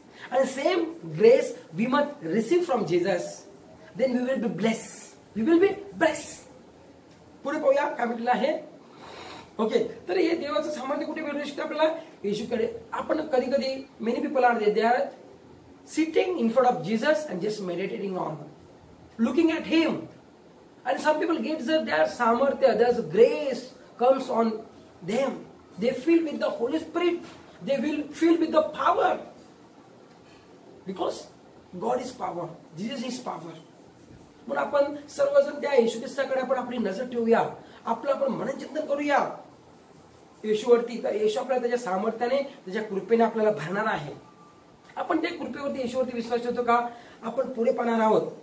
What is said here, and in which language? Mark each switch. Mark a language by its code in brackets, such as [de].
[en] And same grace we must receive from Jesus. Then we will be blessed. We will be blessed. [mr] पुढे पाहूया काय म्हटलं आहे. Okay, तर हे देवाचं सामर्थ्य कुठे भेटू शकतं आपल्याला? येशूकडे. आपण कधी कधी [en] Many people are there are sitting in front of Jesus and just meditating on, looking at Him. And some people get their samarthya, their grace comes on them. They feel with the Holy Spirit. They will feel with the power. Because God is power. Jesus is power. [mr] म्हणून आपण सर्वजण त्या येशू ख्रिस्ताकडे आपण आपली नजर ठेवूया. आपलं आपण मनचिंतन करूया येशूवरती. तर येशू आपल्याला त्याच्या सामर्थ्याने, त्याच्या कृपेने आपल्याला भरणार आहे. आपण त्या कृपेवरती, येशूवरती विश्वास ठेवतो का? आपण पुढे पाहणार आहोत.